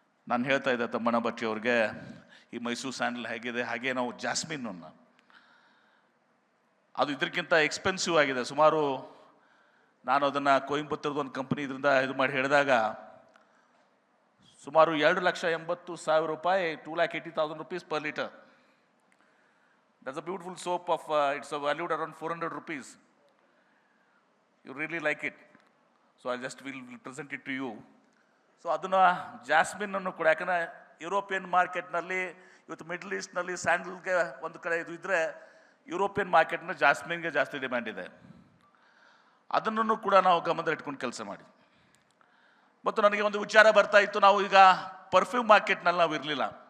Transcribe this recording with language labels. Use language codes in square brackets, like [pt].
[kn] ನಾನು ಹೇಳ್ತಾ ಇದ್ದೆ ತಮ್ಮಣ್ಣ ಭಟ್ಟಿ ಅವ್ರಿಗೆ, ಈ ಮೈಸೂರು ಸ್ಯಾಂಡಲ್ ಹೇಗಿದೆ, ಹಾಗೆ ನಾವು ಜಾಸ್ಮಿನನ್ನು, ಅದು ಇದಕ್ಕಿಂತ ಎಕ್ಸ್ಪೆನ್ಸಿವ್ ಆಗಿದೆ. ಸುಮಾರು ನಾನು ಅದನ್ನು ಕೊಯಂಬತ್ತೂರ್ದು ಒಂದು ಕಂಪ್ನಿ ಇದರಿಂದ ಇದು ಮಾಡಿ ಹೇಳಿದಾಗ ಸುಮಾರು 2,80,000 ರೂಪಾಯಿ, [en] 2,80,000 rupees per liter. That's a beautiful soap of, it's valued around 400 rupees. You really like it. So I just will present it to you. [kn] So ಅದನ್ನು ಜಾಸ್ಮಿನನ್ನು ಕೂಡ, ಯಾಕಂದರೆ ಯುರೋಪಿಯನ್ ಮಾರ್ಕೆಟ್ನಲ್ಲಿ ಇವತ್ತು ಮಿಡ್ಲ್ ಈಸ್ಟ್ನಲ್ಲಿ ಸ್ಯಾಂಡಲ್ಗೆ ಒಂದು ಕಡೆ ಇದು ಇದ್ದರೆ ಯುರೋಪಿಯನ್ ಮಾರ್ಕೆಟ್ನ ಜಾಸ್ಮಿನ್ಗೆ ಜಾಸ್ತಿ ಡಿಮ್ಯಾಂಡ್ ಇದೆ. ಅದನ್ನು ಕೂಡ ನಾವು ಗಮನದಲ್ಲಿಟ್ಕೊಂಡು ಕೆಲಸ ಮಾಡಿ. ಮತ್ತು ನನಗೆ ಒಂದು ವಿಚಾರ ಬರ್ತಾ ಇತ್ತು, ನಾವು ಈಗ ಪರ್ಫ್ಯೂಮ್ ಮಾರ್ಕೆಟ್ನಲ್ಲಿ ನಾವು ಇರಲಿಲ್ಲ.